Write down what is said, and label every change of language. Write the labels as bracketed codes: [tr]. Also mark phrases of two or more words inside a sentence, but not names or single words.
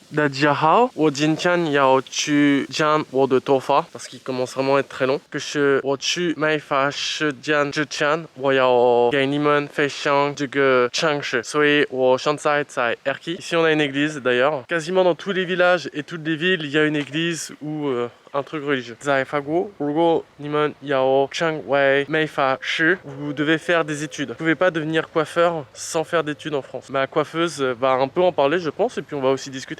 [zh] 大家好，我今天要去剪我的头发， [fr] parce qu'il commence vraiment à être très long。 [zh] 可是我去买发饰剪之前，我要给你们分享这个城市，所以我现在在 Erki。 [fr] Ici on a une église d'ailleurs. Quasiment dans tous les villages et toutes les villes, il y a une église ou un truc religieux. [zh] 在法国，如果你们要成为美发师, [fr] vous devez faire des études. Vous pouvez pas devenir coiffeur sans faire d'études en France. Ma coiffeuse va un peu en parler, je pense, et puis on va aussi discuter.